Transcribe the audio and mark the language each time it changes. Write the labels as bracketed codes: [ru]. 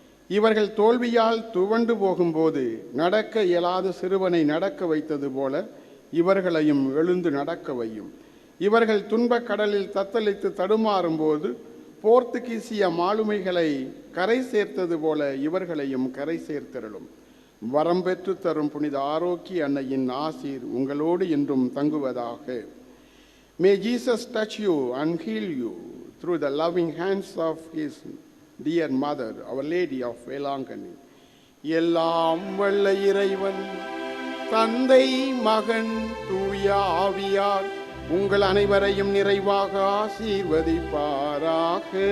[ta] இவர்கள் தோல்வியால் துவண்டு போகும்போது நடக்க இயலாத சிறுவனை நடக்க வைத்தது போல இவர்களையும் எழுந்து நடக்க வையும். இவர்கள் துன்பக் கடலில் தத்தளித்து தடுமாறும்போது போர்த்துகீசிய மாலுமைகளை கரை சேர்த்தது போல இவர்களையும் கரை சேர்த்தருளும். வரம் பெற்று தரும் புனித ஆரோக்கிய அன்னையின் ஆசீர் உங்களோடு என்றும் தங்குவதாக. [en] May Jesus touch you and heal you through the loving hands of his dear mother, Our Lady of Velangani. [ta] எல்லாம் வல்ல இறைவன் தந்தை மகன் தூய ஆவியார் உங்கள் அனைவரையும் நிறைவாக ஆசீர்வதிப்பாராக.